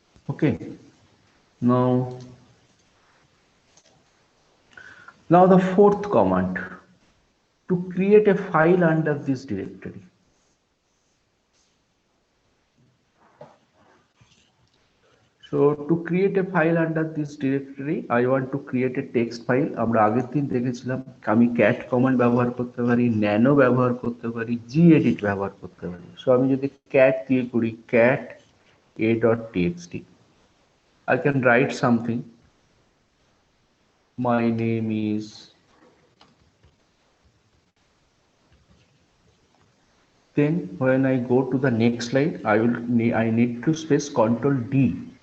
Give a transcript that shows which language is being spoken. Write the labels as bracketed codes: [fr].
[en] Okay, now the fourth command to create a file under this directory. So to create a file under this directory, I want to create a text file. [bn] আমরা আগের দিন দেখেছিলাম আমি cat command ব্যবহার করতে পারি, nano ব্যবহার করতে পারি, gedit ব্যবহার করতে পারি। [en] So [bn] আমি যদি cat দিয়ে করি [en] cat a.txt, I can write something. My name is then when I go to the next slide, I need to space Control D.